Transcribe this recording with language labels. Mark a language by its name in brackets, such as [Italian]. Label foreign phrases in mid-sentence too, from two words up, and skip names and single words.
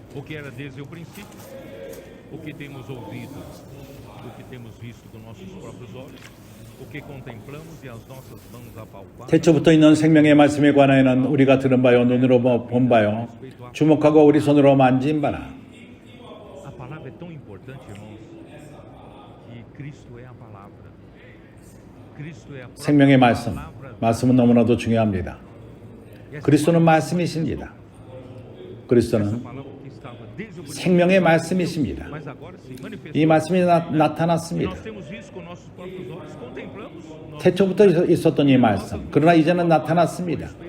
[Portuguese] que era desde o princípio, o que temos ouvido, o que temos visto com nossos próprios olhos, o que contemplamos e as nossas mãos apalparam. [Korean] 태초부터 있는 생명의 말씀에 관하여는 우리가 들은 바요 눈으로 본 바요 주목하고 우리 손으로 만진 바라. [Portuguese] A palavra é tão importante, irmãos, que Cristo é a palavra. Cristo é a [Korean] 생명의 말씀, [Portuguese] palavra. [Korean] 말씀은 너무나도 중요합니다. 그리스도는 말씀이십니다. 그리스도는 생명의 말씀이십니다. 이 말씀이 나타났습니다. 태초부터 있었던 이 말씀, 그러나 이제는 나타났습니다.